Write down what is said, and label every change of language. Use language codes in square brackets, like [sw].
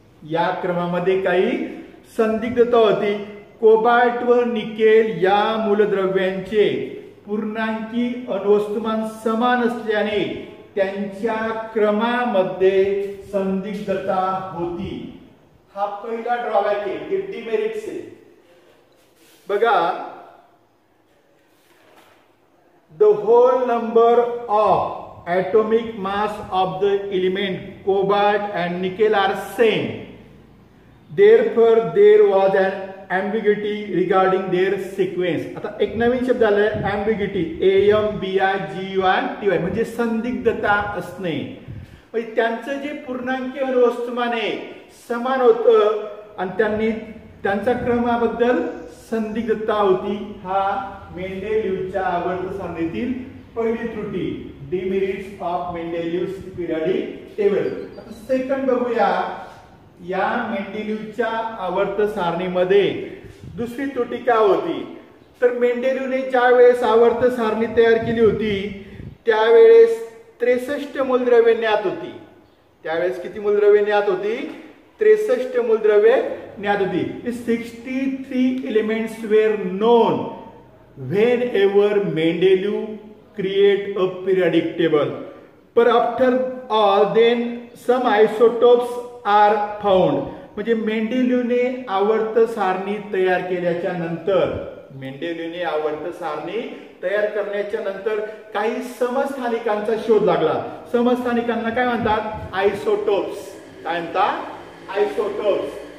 [mr] या क्रमामध्ये काही संदिग्धता होती. कोबाल्ट व निकेल या मूलद्रव्यांचे पूर्णांकी अणुवस्तुमान समान असल्याने त्यांच्या क्रमामध्ये संदिग्धता होती. हा पहिला ड्रॉबॅक आहे, डिमेरिट्स आहे. [en] बघा, the whole number of atomic mass of the element cobalt and nickel are same. Therefore, there was an ambiguity regarding their sequence. [mr] आता एक नवीन शब्द आलाय, ambiguity, AMBIGUI म्हणजे संदिग्धता असणे. म्हणजे त्यांचं जे पूर्णांकी अणुवस्तुमान आहे समान होतं आणि त्यांच्या क्रमाबद्दल संदिग्धता होती. हा मेंडेलिव्हच्या आवर्त सारणीतील पहिली त्रुटी, [en] Demerits of Mendeleev's periodic table. [mr] आता सेकंड बघूया. या मेंडेलिव्हच्या आवर्त सारणीमध्ये दुसरी त्रुटी काय होती? तर मेंडेलिव्हने ज्या वेळेस आवर्त सारणी तयार केली होती त्यावेळेस 63 मूलद्रव्ये ज्ञात होती. त्यावेळेस किती मूलद्रव्ये ज्ञात होती? 63 मूलद्रव्ये ज्ञात होती. [en] 63 elements were known whenever Mendeleev create a periodic table. But after all, then some isotopes are found. [mr] म्हणजे मेंडेलिव्हने आवर्त सारणी तयार केल्याच्या नंतर, मेंडेलिव्हने आवर्त सारणी तयार करण्याच्या नंतर काही समस्थानिकांचा शोध लागला. समस्थानिकांना काय म्हणतात? आयसोटोप्स. काय म्हणतात? आयसोटोप्स.